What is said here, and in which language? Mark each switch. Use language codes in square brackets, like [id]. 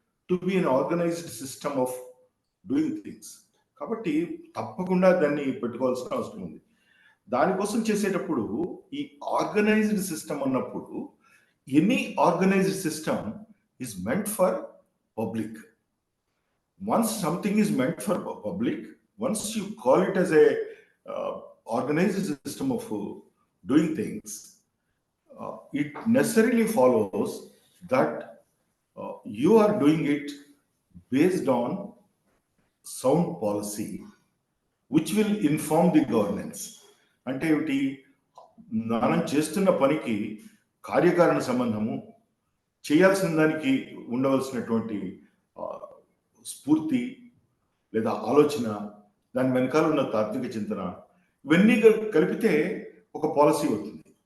[en] To be an organised system of doing things. [te] కాబట్టి తప్పకుండా దాన్ని పెట్టుకోవాల్సిన అవసరం ఉంది. దానికోసం చేసేటప్పుడు ఈ ఆర్గనైజ్డ్ సిస్టమ్ అన్నప్పుడు [en] Any organised system is meant for public. Once something is meant for public, once you call it as a organized system of doing things, it necessarily follows that you are doing it based on sound policy, which will inform the governance. [te] అంటే ఏమిటి, మనం చేస్తున్న పనికి కార్యకారణ సంబంధము, చేయాల్సిన దానికి ఉండవలసినటువంటి స్ఫూర్తి లేదా ఆలోచన, దాని వెనకాల ఉన్న తాత్విక చింతన, ఇవన్నీ కలిపితే ఒక పాలసీ అవుతుంది.